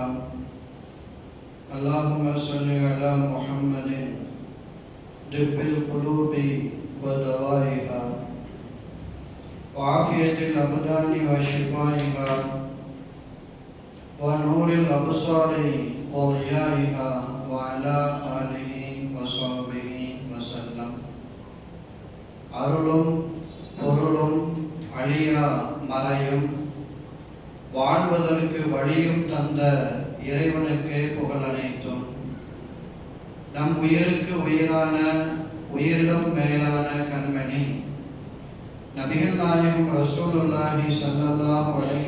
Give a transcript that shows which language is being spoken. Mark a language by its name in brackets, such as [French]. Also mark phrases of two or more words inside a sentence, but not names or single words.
[Arabic] اللهم صل على محمد طب القلوب ودوائها وعافية الأبدان وشفائها ونور الأبصار وضيائها وعلى آله وصحبه وسلم. [Tamil] அருளும் பொருளும் அழியா மறையும் வாழ்வதற்கு வழியும் தந்த இறைவனுக்கு புகழ் அனைத்தும். நம் உயிருக்கு உயிரான உயிரிலும் மேலான கண்மணி நபிகள் நாயகம் ரசூலுல்லாஹி [Arabic] صلى الله عليه